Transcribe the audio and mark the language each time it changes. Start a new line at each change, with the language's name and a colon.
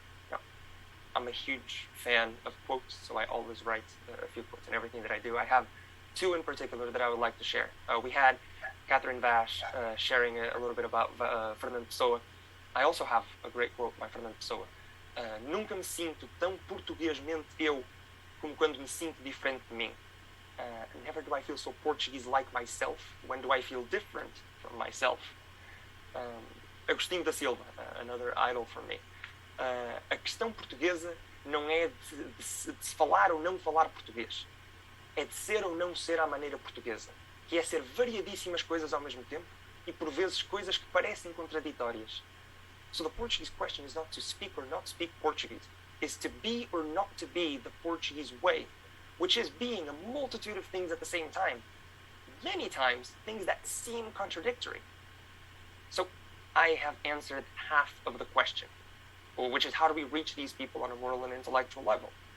English: Now, I'm a huge fan of quotes, so I always write a few quotes in everything that I do. I have two in particular that I would like to share. We had Catherine Vash sharing a little bit about Fernando Pessoa. I also have a great quote by Fernando Pessoa.
Portuguese: Nunca me sinto tão portuguesmente eu como quando me sinto diferente de mim.
English: Never do I feel so Portuguese like myself. When do I feel different from myself? Agostinho da Silva, another idol for me.
Portuguese: A questão portuguesa não é de se falar ou não falar português. É de ser ou não ser à maneira portuguesa. Que é ser variadíssimas coisas ao mesmo tempo e por vezes coisas que parecem contraditórias.
English: So the Portuguese question is not to speak or not speak Portuguese. It's to be or not to be the Portuguese way, which is being a multitude of things at the same time. Many times, things that seem contradictory. So I have answered half of the question, which is how do we reach these people on a moral and intellectual level?